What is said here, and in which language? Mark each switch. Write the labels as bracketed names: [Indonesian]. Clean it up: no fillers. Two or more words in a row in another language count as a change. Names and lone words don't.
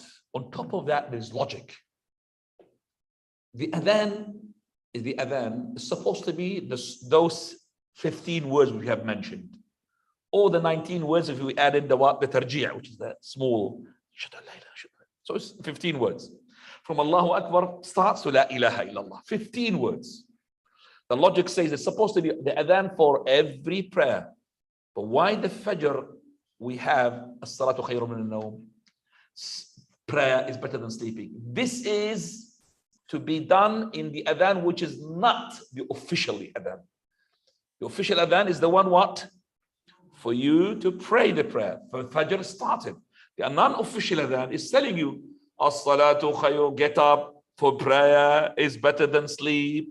[English] On top of that, there's logic. The adhan is supposed to be those 15 words we have mentioned. Or the 19 words if we added the tarjih, which is the small. So it's 15 words. From [Arabic] الله أكبر [English] starts to [Arabic] لا إله إلا الله. [English] 15 words. The logic says it's supposed to be the adhan for every prayer. But why the Fajr we have [Arabic] الصلاة خير من النوم? [English] Prayer is better than sleeping. This is to be done in the adhan which is not the officially adhan. The official adhan is the one what? For you to pray the prayer. For Fajr started. The non-official adhan is telling you, [Arabic] الصلاة خير, [English] get up for prayer is better than sleep.